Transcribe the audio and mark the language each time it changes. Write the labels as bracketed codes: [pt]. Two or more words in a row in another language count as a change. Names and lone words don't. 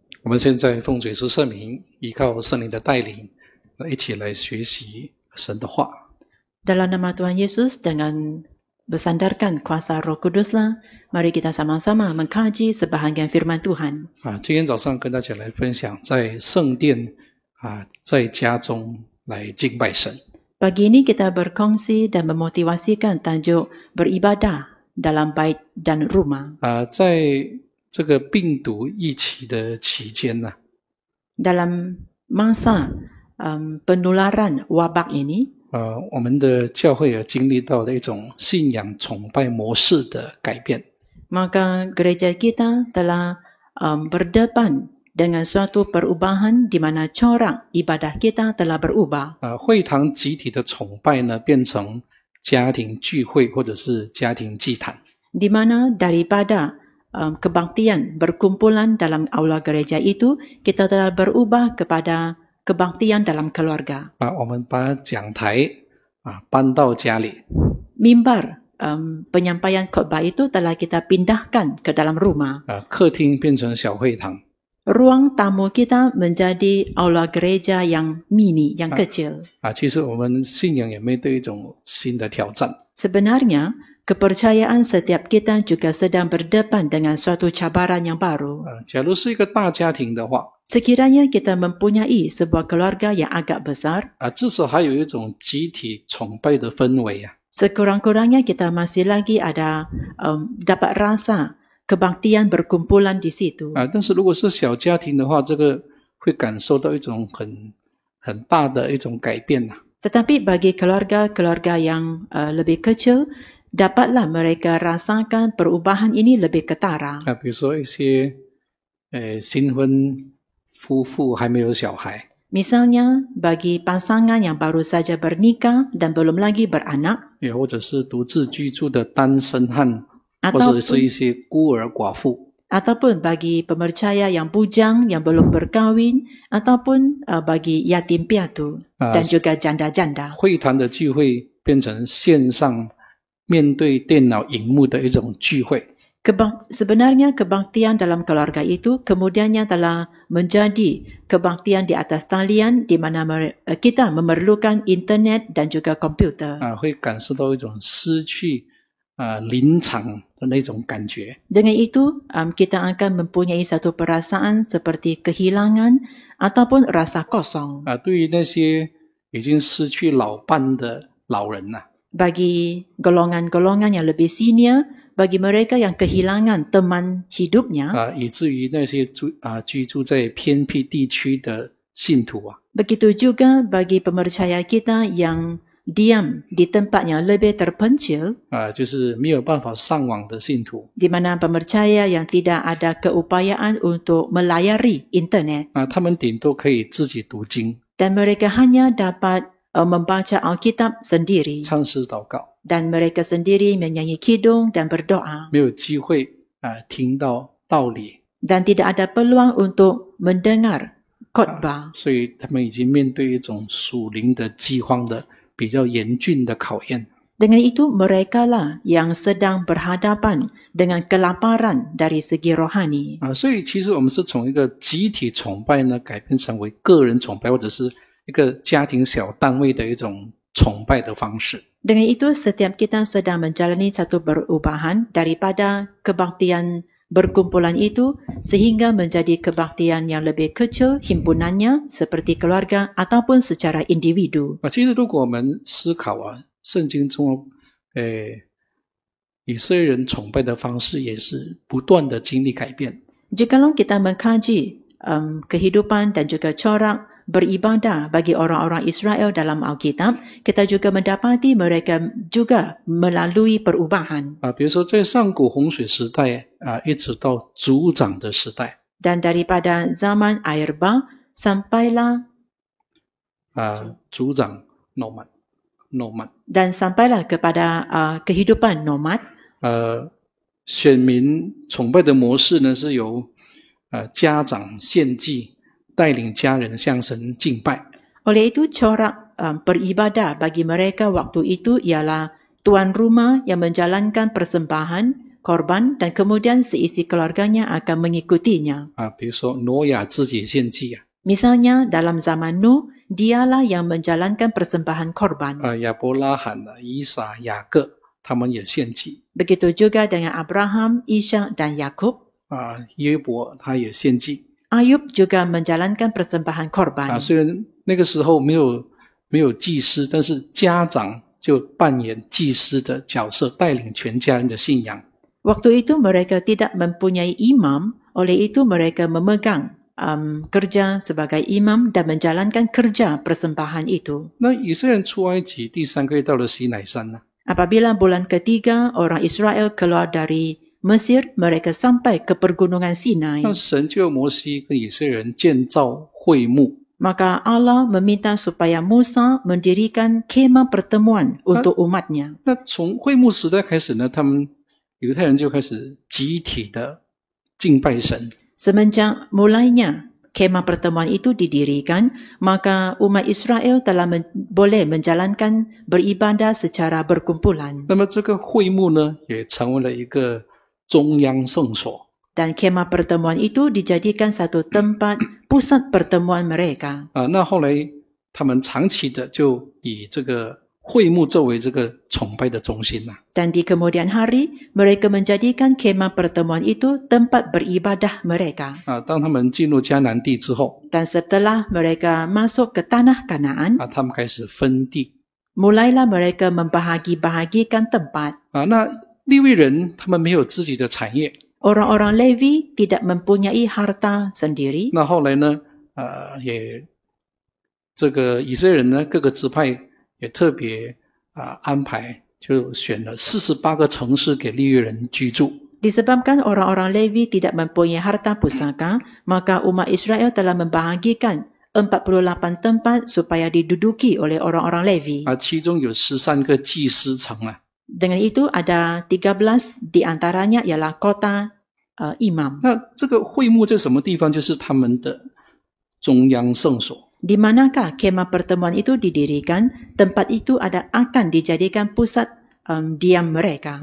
[zh] 们现在奉主耶稣圣名，依靠圣灵的带领，一起来学习神的话。 [ms] Dalam nama Tuhan Yesus dengan bersandarkan kuasa Roh Kuduslah, mari kita sama-sama mengkaji sebahagian firman Tuhan. [zh] 今天早上跟大家来分享，在圣殿在家中来敬拜神。 [ms] Pagi ini kita berkongsi dan memotivasikan tajuk beribadah dalam bait dan rumah. [zh] 在这个病毒疫情的期间呢， [ms] Dalam masa penularan wabak ini, [zh] 我们的教会也经历到了一种信仰崇拜模式的改变。 [ms] maka gereja kita telah berdepan dengan suatu perubahan di mana corak ibadah kita telah berubah. [zh] 会堂集体的崇拜呢，变成家庭聚会或者是家庭祭坛。 [ms] Di mana daripada kebaktian berkumpulan dalam aula gereja itu, kita telah berubah kepada kebaktian dalam keluarga. [zh] 我们把讲台搬到家里。 [ms] Mimbar penyampaian khotbah itu telah kita pindahkan ke dalam rumah. [zh] 客厅变成小会堂。 [ms] Ruang tamu kita menjadi aula gereja yang mini, yang kecil. [zh] 其实我们信仰也面对一种新的挑战。 [ms] Sebenarnya, kepercayaan setiap kita juga sedang berdepan dengan suatu cabaran yang baru. [zh] 假如是一个大家庭的话， [ms] Sekiranya kita mempunyai sebuah keluarga yang agak besar, [zh] 至少还有一种集体崇拜的氛围。 [ms] sekurang-kurangnya kita masih lagi ada dapat rasa kebaktian berkumpulan di situ. [zh] 但是如果是小家庭的话，这个会感受到一种很大的一种改变。 [ms] Tetapi bagi keluarga-keluarga yang lebih kecil, dapatlah mereka rasakan perubahan ini lebih ketara. [zh] 比如说一些新婚夫妇还没有小孩， [ms] Misalnya, bagi pasangan yang baru saja bernikah dan belum lagi beranak, [zh] 也或者是独自居住的单身汉，或者是一些孤儿寡妇。 [ms] ataupun bagi pemercaya yang bujang yang belum berkahwin, ataupun bagi yatim piatu dan juga janda-janda. [zh] 会堂的聚会变成线上面对电脑荧幕的一种聚会。 [ms] Sebenarnya kebaktian dalam keluarga itu kemudiannya telah menjadi kebaktian di atas talian di mana kita memerlukan internet dan juga komputer. [zh] 会感受到一种失去临场的那种感觉。 [ms] Dengan itu, kita akan mempunyai satu perasaan seperti kehilangan ataupun rasa kosong. [zh] 对于那些已经失去老伴的老人呐， [ms] Bagi golongan-golongan yang lebih senior, bagi mereka yang kehilangan teman hidupnya, [zh] 以至于那些居住在偏僻地区的信徒 [ms] begitu juga bagi pemercaya kita yang diam di tempat yang lebih terpencil, [zh] 就是没有办法上网的信徒， [ms] di mana pemercaya yang tidak ada keupayaan untuk melayari internet, [zh] 他们顶多可以自己读经、 [ms] dan mereka hanya dapat membaca Alkitab sendiri, [zh] 唱诗祷告， [ms] dan mereka sendiri menyanyi kidung dan berdoa, [zh] 没有机会听到道理， [ms] dan tidak ada peluang untuk mendengar khotbah. [zh] 所以他们已经面对一种属灵的饥荒的比较严峻的考验。 [ms] Dengan itu, merekalah yang sedang berhadapan dengan kelaparan dari segi rohani. [zh] 所以其实我们是从一个集体崇拜呢，改变成为个人崇拜，或者是一个家庭小单位的一种崇拜的方式。 [ms] Dengan itu, setiap kita sedang menjalani satu perubahan daripada kebaktian berkumpulan itu sehingga menjadi kebaktian yang lebih kecil himpunannya seperti keluarga ataupun secara individu. [zh] 其实如果我们思考圣经中以色列人崇拜的方式也是不断的经历改变。 [ms] Jikalau kita mengkaji kehidupan dan juga corak beribadah bagi orang-orang Israel dalam Alkitab, kita juga mendapati mereka juga melalui perubahan. [zh] 比如说在上古洪水时代一直到族长的时代， [ms] Dan daripada zaman air bah sampailah [zh] 族长 nomad [ms] dan sampailah kepada kehidupan nomad. [zh] 选民崇拜的模式呢是由家长献祭，带领家人向神敬拜。 [ms] Oleh itu, corak beribadah bagi mereka waktu itu ialah tuan rumah yang menjalankan persembahan korban dan kemudian seisi keluarganya akan mengikutinya. [zh] 比如说挪亚自己献祭 [ms] Misalnya dalam zaman Nuh, dialah yang menjalankan persembahan korban. [zh] 亚伯拉罕以撒、雅各他们也献祭 [ms] Begitu juga dengan Abraham, Ishak dan Yakub. [zh] 约伯他也献祭 [ms] Ayub juga menjalankan persembahan korban. [zh] 虽然那个时候没有祭司，但是家长就扮演祭司的角色，带领全家人的信仰。 [ms] Waktu itu mereka tidak mempunyai imam, oleh itu mereka memegang kerja sebagai imam dan menjalankan kerja persembahan itu. [zh] 那以色列人出埃及第3个月到了西乃山呢， [ms] Apabila bulan ketiga orang Israel keluar dari Mesir, mereka sampai ke pergunungan Sinai. [zh] 那神就摩西跟以色列人建造会幕。 [ms] Maka Allah meminta supaya Musa mendirikan kemah pertemuan untuk umatnya. [zh] 那从会幕时代开始呢，他们犹太人就开始集体的敬拜神。 [ms] Semenjak mulainya kemah pertemuan itu didirikan, maka umat Israel telah boleh menjalankan beribadah secara berkumpulan. [zh] 那么这个会幕呢，也成为了一个中央圣所。 [ms] Dan kemah pertemuan itu dijadikan satu tempat pusat pertemuan mereka. [zh] 那后来他们长期的就以这个会幕作为这个崇拜的中心 [ms] Dan di kemudian hari, mereka menjadikan kemah pertemuan itu tempat beribadah mereka. [zh] 当他们进入迦南地之后， [ms] Dan setelah mereka masuk ke tanah Kanaan, [zh] 他们开始分地。 [ms] mulailah mereka membahagi-bahagikan tempat. [zh] 那利未人他们没有自己的产业。 [ms] Orang-orang Levi tidak mempunyai harta sendiri. [zh] 那后来呢，也这个以色列人呢，各个支派也特别安排，就选了48个城市给利未人居住。 [ms] Disebabkan orang-orang Levi tidak mempunyai harta pusaka, maka umat Israel telah membahagikan 48 tempat supaya diduduki oleh orang-orang Levi. [zh] 其中有13个祭司城 [ms] Dengan itu ada 13 di antaranya ialah kota imam. [zh] 那这个会幕在什么地方？就是他们的中央圣所。 [ms] Di manakah kemah pertemuan itu didirikan? Tempat itu akan dijadikan pusat diam mereka.